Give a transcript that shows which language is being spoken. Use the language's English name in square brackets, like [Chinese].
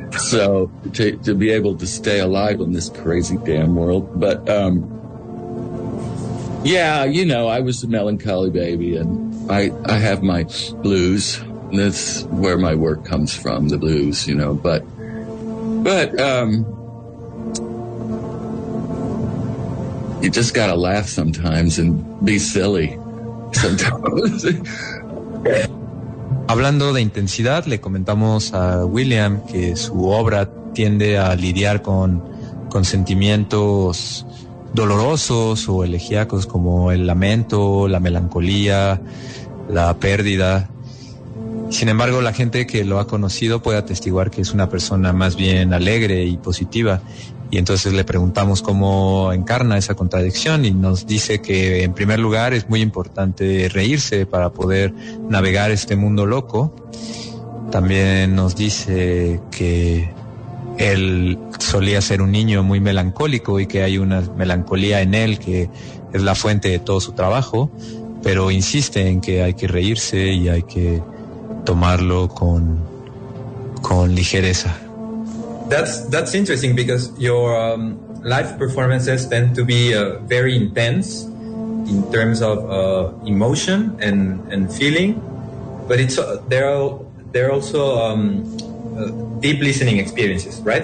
[English] So to be able to stay alive in this crazy damn world, but yeah, you know, I was a melancholy baby, and I have my blues. That's where my work comes from, the blues, you know. But you just gotta laugh sometimes and be silly sometimes. [Spanish] Hablando de intensidad, le comentamos a William que su obra tiende a lidiar con sentimientos dolorosos o elegíacos como el lamento, la melancolía, la pérdida. Sin embargo, la gente que lo ha conocido puede atestiguar que es una persona más bien alegre y positiva. Y entonces le preguntamos cómo encarna esa contradicción y nos dice que en primer lugar es muy importante reírse para poder navegar este mundo loco. También nos dice que él solía ser un niño muy melancólico y que hay una melancolía en él que es la fuente de todo su trabajo, pero insiste en que hay que reírse y hay que tomarlo con ligereza. [English] That's interesting because your live performances tend to be very intense in terms of emotion and feeling, but it's they're also deep listening experiences, right?